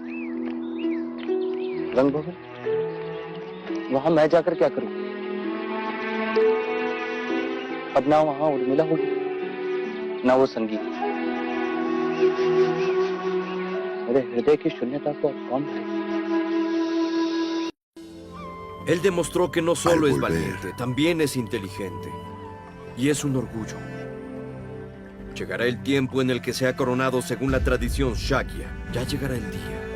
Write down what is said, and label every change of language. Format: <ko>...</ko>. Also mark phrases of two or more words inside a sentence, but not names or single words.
<hi>रंग भवन? वहां मैं जाकर क्या करूं? अब ना वहां उर्मिला होगी ना वो संगीत। मेरे हृदय की शून्यता को अब कौन भरेगा?</hi> <es>Él demostró que no solo es volver. valiente, también es inteligente. Y es un orgullo. Llegará el tiempo en el que sea coronado según la tradición Shakya. Ya llegará el día.</es>